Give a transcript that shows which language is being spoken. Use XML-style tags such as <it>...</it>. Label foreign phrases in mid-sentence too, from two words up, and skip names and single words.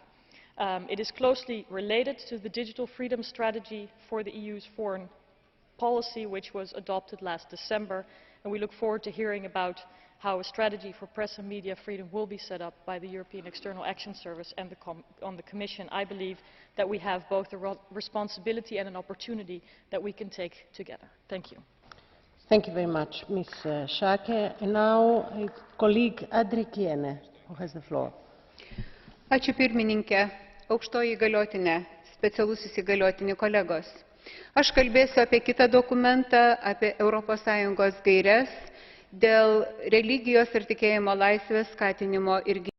<en>It is closely related to the digital freedom strategy for the EU's foreign policy, which was adopted last December, and we look forward to hearing about how a strategy for press and media freedom will be set up by the European External Action Service and the Commission. I believe that we have both a responsibility and an opportunity that we can take together. Thank you. Thank you very much, Ms. Schaake. And now, colleague Andrikiene, who has the floor.</en> <lt>Ačiū pirmininkė, aukštoji įgaliotinė, specialusis įgaliotinė kolegos. Aš kalbėsiu apie kitą dokumentą, apie ES gaires dėl religijos ir tikėjimo laisvės skatinimo ir</lt>